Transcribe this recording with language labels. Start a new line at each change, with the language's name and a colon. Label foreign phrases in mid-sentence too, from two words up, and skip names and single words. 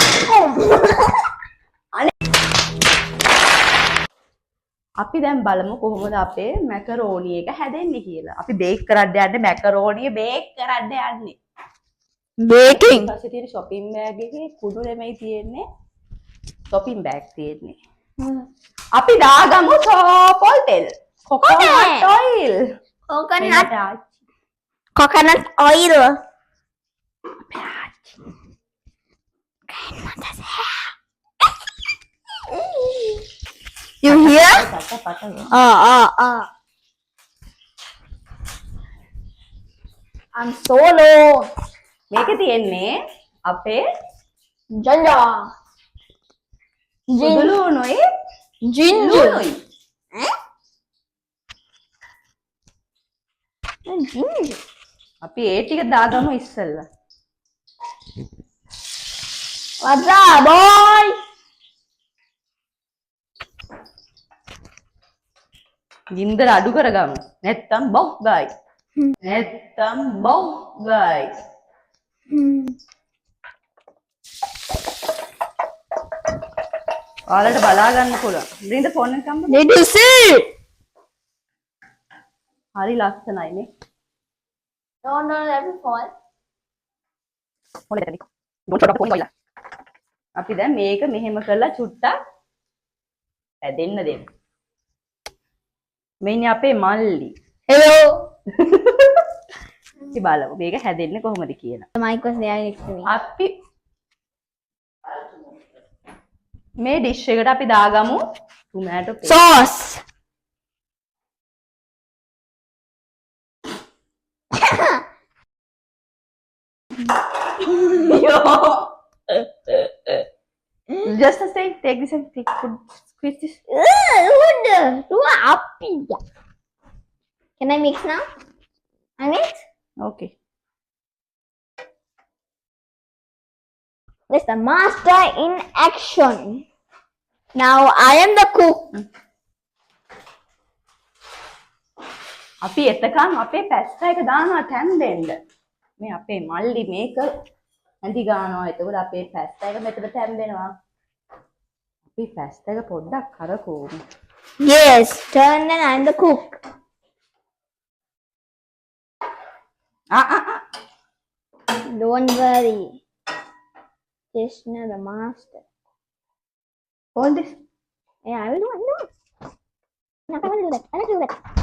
Sinhala: අපි දැන් බලමු කොහොමද අපේ මැකරෝනි එක හැදෙන්නේ කියලා. අපි බේක් කරන්න යන්නේ මැකරෝනිය බේක් කරන්න යන්නේ.
English: baking
Sinhala: ඊපස්සේ තියෙන
English: shopping bag
Sinhala: එකේ කුඩු නෙමෙයි තියෙන්නේ.
English: shopping bag
Sinhala: තියෙන්නේ. අපි දාගමු සෝපොල් තෙල්.
English: coconut oil. coconut oil you hear I'm solo.
Sinhala: මේකේ තියෙන්නේ අපේ
English: ginger
Sinhala: සුදුලුණුයි
English: ginger
Sinhala: ලුණුයි.
English: ginger
Sinhala: අපි ඒ ටික දාගමු ඉස්සෙල්ලා.
English: what's up boy
Sinhala: ගින්දර අඩු කරගමු. නැත්තම් බොක් ගයි. නැත්තම් බොක් ගයි. ඔයාලට බලා ගන්න පුළුවන්. බ්‍රින්ද ෆෝන් එක ගන්න.
English: did you see
Sinhala: හරි ලස්සනයි නේ.
English: no let me fall
Sinhala: හොඳයි. මොකටද ෆෝන් ගිලා. අපි දැන් මේක මෙහෙම කරලා චුට්ටක් හැදෙන්න දෙමු. මෙන්න අපේ මල්ලි.
English: hello
Sinhala: ඉතින් බලමු මේක හැදෙන්නේ කොහොමද කියලා.
English: the mic was there next to me
Sinhala: අපි මේ ඩිෂ් එකට අපි දාගමු
English: tomato paste. sauce Just a second, take this and squeeze this. can I mix now I mix Okay. That's the master in action. Now I am the cook.
Sinhala: අපි එතකන් අපේ පැස්ටා එක දානවා තැන් දෙන්න. මේ අපේ මල්ලි මේක ඇඳි ගන්නවා. එතකොට අපේ පැස්ටා එක මෙතන තැන් දෙනවා. අපි පැස්ටා එක පොඩ්ඩක් කරකවමු.
English: Yes, turn and I'm the cook. Don't worry. Krishna the master. Hold this. Yeah, I will do it. No, I will do that. I will do that.